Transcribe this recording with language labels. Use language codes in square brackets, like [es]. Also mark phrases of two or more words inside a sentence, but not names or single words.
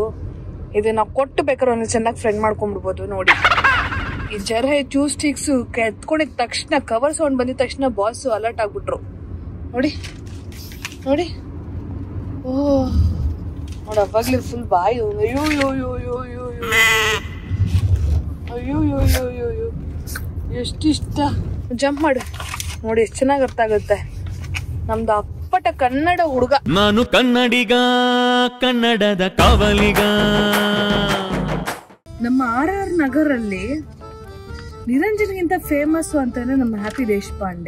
[kn] ಇದನ್ನ ಕೊಟ್ಟು ಬೇಕಾದ್ರೆ ಒಂದು ಚೆನ್ನಾಗಿ ಫ್ರೆಂಡ್ ಮಾಡ್ಕೊಂಡ್ಬಿಡ್ಬೋದು. ನೋಡಿ, ಈ ಜರ್ಹೈ [en] chew sticks [kn] ಎತ್ಕೊಂಡಿದ ತಕ್ಷಣ, [en] cover sound [kn] ಬಂದಿದ ತಕ್ಷಣ [en] boss alert [kn] ಆಗ್ಬಿಟ್ರು. ನೋಡಿ ನೋಡಿ, ಓಹ್ ನೋಡಿ, ಅವಾಗ್ಲೇ ಫುಲ್ ಬಾಯಿ. ಅಯ್ಯೋ ಯೋ ಯೋ ಯೋ ಯೋ ಯೋ ಅಯ್ಯೋ ಯೋ ಯೋ ಯೋ ಯೋ, ಎಷ್ಟಿಷ್ಟ. ಜಂಪ್ ಮಾಡು, ನೋಡಿ ಎಷ್ಟು ಚೆನ್ನಾಗಿ ಅರ್ಥ ಆಗುತ್ತೆ. ನಮ್ದು ಅಪ್ಪಟ ಕನ್ನಡ ಹುಡುಗ. ನಾನು ಕನ್ನಡಿಗ, ಕನ್ನಡದ ಕಾವಲಿಗ. ನಮ್ಮ RR ನಗರಲ್ಲಿ ನಿರಂಜನ್ಗಿಂತ ಫೇಮಸ್ ಅಂತಾನೆ ನಮ್ಮ ಹ್ಯಾಪಿ ದೇಶಪಾಂಡೆ.